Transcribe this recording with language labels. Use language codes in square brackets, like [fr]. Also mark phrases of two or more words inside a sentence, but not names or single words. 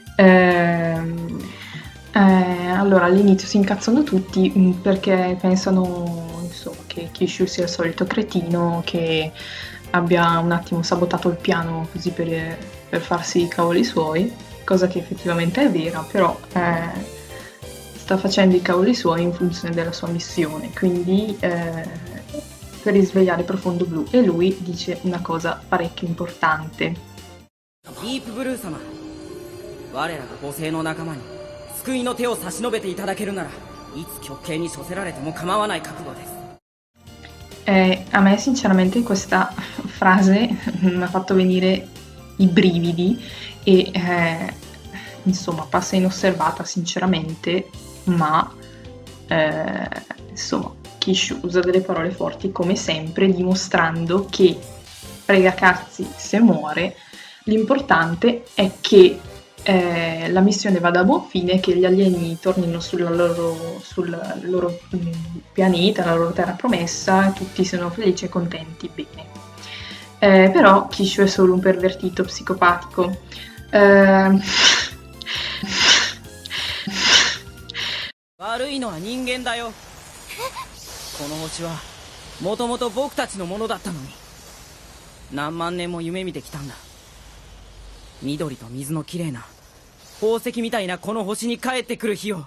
[it] Allora all'inizio si incazzano tutti perché pensano insomma che Kishu sia il solito cretino che abbia un attimo sabotato il piano così per farsi i cavoli suoi, cosa che effettivamente è vera, però sta facendo i cavoli suoi in funzione della sua missione, quindi per risvegliare Profondo Blu, e lui dice una cosa parecchio importante. [ja] ディープブルー様、我らが母性の仲間に救いの手を差し伸べていただけるなら、いつ極刑に処せられても構わない覚悟です。 [it] A me sinceramente questa frase mi ha fatto venire i brividi e insomma passa inosservata sinceramente, ma insomma Kishu usa delle parole forti come sempre, dimostrando che frega cazzi se muore, l'importante è che la missione vada a buon fine, che gli alieni tornino sul loro pianeta, la loro terra promessa, e tutti siano felici e contenti, bene. Però Kishu è solo un pervertito psicopatico. [ja] 悪いのは人間だよ。この星はもともと僕たちのものだったのに、何万年も夢見てきたんだ。緑と水のきれいな宝石みたいなこの星に帰ってくる日を。